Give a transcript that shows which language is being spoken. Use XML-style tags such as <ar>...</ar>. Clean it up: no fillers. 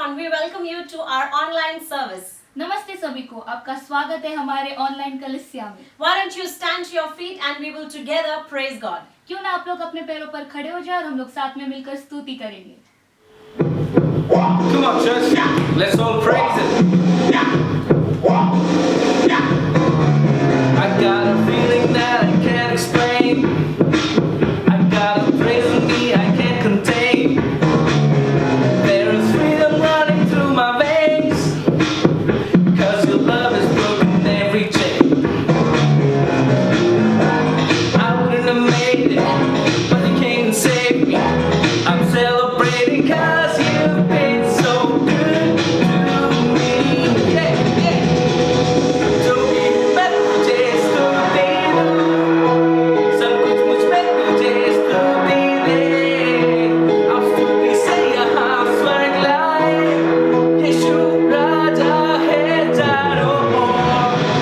<en>welcome you to our online service.</en> <hi>नमस्ते सभी को, आपका स्वागत है हमारे ऑनलाइन कलीसिया में।</hi> <en>Why don't you stand to your feet and we will together praise God.</en> <hi>क्यों ना आप लोग अपने पैरों पर खड़े हो जाए और हम लोग साथ में मिलकर स्तुति करेंगे।</hi> <en>Come on, church. Let's all praise it. I got a feeling that I can't explain. I got a praise in me I can't contain. There is freedom running through my veins. 'Cause your love has broken every chain. I wouldn't have made it, but you came and saved me. I'm celebrating 'cause you've been so good to me. Yeah, yeah.</en> <hi>जो भी मैं तुझे स्तुति दूँ, सब कुछ मुझ में तुझे स्तुति दे। अब स्तुति से यहाँ स्वर्ग लाए, यीशु राजा है चारों ओर।</hi>